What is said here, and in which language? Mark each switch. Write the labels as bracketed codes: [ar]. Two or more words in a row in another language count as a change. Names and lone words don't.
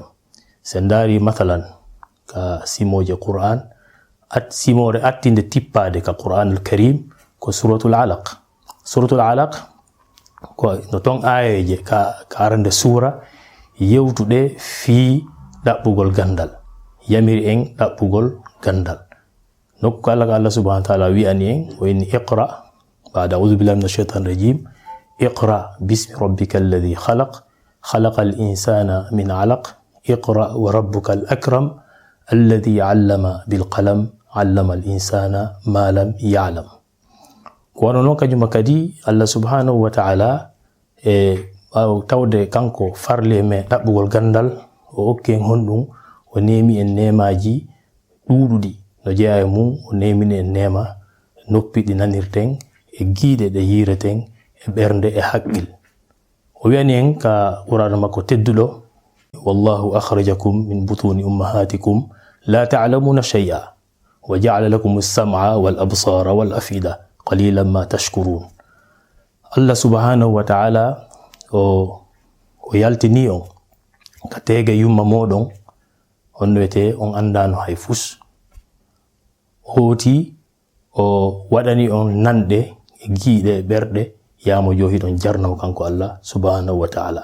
[ff] sen dari mathalan ka simoje Qur'an, simore attinde tippade ka Qur'an al-Karim ko suratul Alaq. Suratul Alaq ko no ton ayeje ka arande sura yewtuɗe fi ɗaɓɓugol gandal, yamiri en ɗaɓɓugol gandal. nokku kala ko Allah [ar] سبحانه وتعالى [ff] wi'ani en o inni [ar] اقرأ بعد أعوذ بالله من الشيطان الرجيم اقرأ باسم ربك الذي خلق خلق الإنسان من علق اقرأ وربك الأكرم الذي علم بالقلم علم الإنسان ما لم يعلم. [ff] ko wono non kajuma kadi Allah [ar] سبحانه وتعالى [ff] tawde kanko farle me ɗaɓɓugol gandal, o okken honɗum, o nemi en nemaji ɗuɗuɗi no jeeya e mum, o nemini en nema noppi ɗi nanirten, e giiɗe ɗe yireten, e ɓernde e haqqil. o wi'ani en ka qur'ana makko tedduɗo, [ar] والله أخرجكم من بطون أمهاتكم لا تعلمون شيئا وجعل لكم السمع والأبصار والأفئدة قليلا ما تشكرون. [ff] Allah [ar] سبحانه وتعالى [ff] o yaltini on ka tege yumma moɗon, on wete on andano hay fus, hoti o waɗani on nanɗe e giiɗe e ɓerɗe yamo johi ɗon jarnamo kanko Allah subhanahu wa ta'ala.